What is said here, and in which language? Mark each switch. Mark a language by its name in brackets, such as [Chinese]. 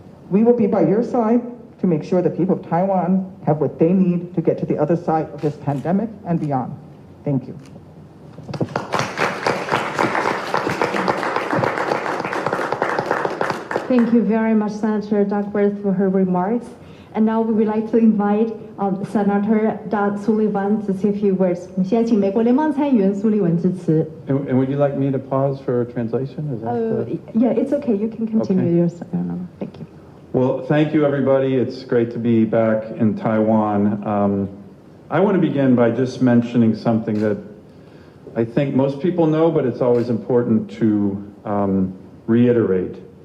[English] We will be by your side to make sure the people of Taiwan have what they need to get to the other side of this pandemic and beyond. Thank you. Thank you very much, Senator Duckworth, for her remarks. And now we would like to invite Senator Dan Sullivan to say a few words. [Chinese] 我们现在请美国联邦参议员苏利文致辞。 [English] And would you like me to pause for translation? Is that Yeah, it's okay. You can continue Okay. yours. Thank you. Well, thank you, everybody. It's great to be back in Taiwan. I want to begin by just mentioning something that I think most people know, but it's always important to reiterate.